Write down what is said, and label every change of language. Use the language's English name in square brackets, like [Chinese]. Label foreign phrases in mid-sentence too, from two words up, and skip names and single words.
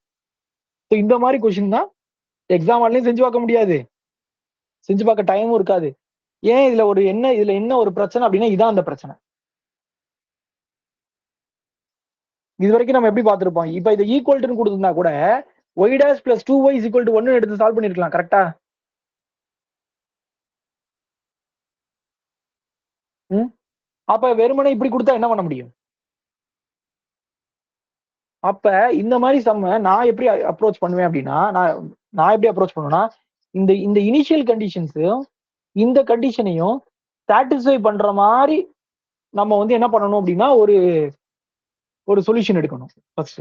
[Tamil] ஸோ இந்த மாதிரி கொஸ்டின் தான் எக்ஸாம் ஆன்லையும் செஞ்சு பார்க்க முடியாது, செஞ்சு பார்க்க டைமும் இருக்காது. ஏன் இதுல என்ன ஒரு பிரச்சனை அப்படின்னா இதான் அந்த பிரச்சனை. இது வரைக்கும் நம்ம எப்படி பார்த்திருப்போம். இப்ப இதை ஈக்குவல்ட்டுன்னு கொடுத்திருந்தா கூட [English] y dash plus 2y is equal to 1 [Tamil] எடுத்து சால்வ் பண்ணிருக்கலாம். கரெக்டா? அப்ப வெறுமனே இப்படி கொடுத்தா என்ன பண்ண முடியும்? அப்ப இந்த மாதிரி சம்ம நான் எப்படி அப்ரோச் பண்ணுவேன் அப்படின்னா, நான் எப்படி அப்ரோச் பண்ணுவேன்னா, இந்த இனிஷியல் கண்டிஷன்ஸையும் இந்த கண்டிஷனையும் சாட்டிஸ்ஃபை பண்ற மாதிரி நம்ம வந்து என்ன பண்ணணும் அப்படின்னா ஒரு சொல்யூஷன் எடுக்கணும் ஃபர்ஸ்ட்.